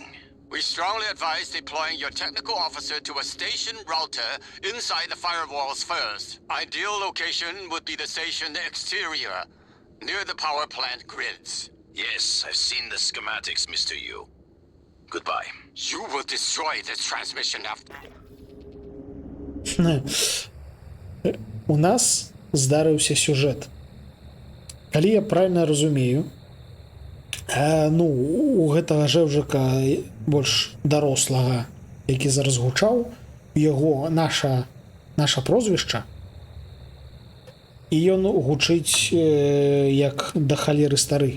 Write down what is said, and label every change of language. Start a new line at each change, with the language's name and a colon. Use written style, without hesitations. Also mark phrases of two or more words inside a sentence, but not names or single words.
English: We strongly advise deploying your technical officer to a station router inside the firewalls first. Ideal location would be the station exterior, near the power plant grids. Yes, I've seen the schematics, Mr. Yu. Goodbye. You will destroy this transmission after...
Belarusian: У нас здарыўся сюжэт. Калі я правильно разумею, у гэтага жэўжыка больш дарослага, які зараз гучаў, яго наша прозвішча, і ён гучыць як да халеры стары.